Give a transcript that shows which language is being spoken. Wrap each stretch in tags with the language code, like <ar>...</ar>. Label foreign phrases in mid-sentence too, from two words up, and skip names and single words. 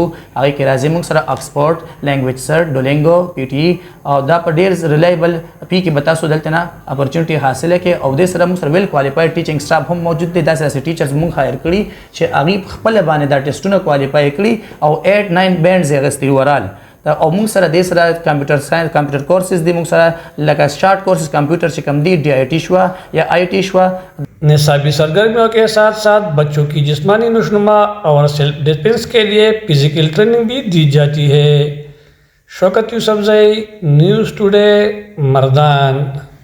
<ps>هغې کې راځي موږ سره آکسفورډ لینګویج سر، ډولینګو، PTE او دا په ډېر</ps> <en>reliable fee</en> <ps>کې به تاسو دلته نه اپورچونټي حاصله کړئ. او دې سره موږ سره</ps> <en>well qualified teaching staff</en> <ps>هم موجود دی. داسې داسې ټیچرز موږ هایر کړي چې هغې خپله باندې دا ټیسټونه کوالیفای کړي او 8-9 بینډز یې اخیستي اوورال. او موږ سره د سره</ps> <en>computer science computer courses</en> <ps>دي، موږ سره لکه</ps> <en>short courses computer</en> <ps>چې کوم دي ڈی آئی ٹی شوا یا آئی ٹی شوا.</ps> <ur>نصابی سرگرمیوں کے ساتھ ساتھ بچوں کی جسمانی نشوونما اور</ur> <en>self defense</en> <ur>کے لیے</ur> <en>physical training</en> <ur>بھی دی جاتی ہے. شوکت یوسف زئی، نیوز ٹوڈے، مردان.</ur>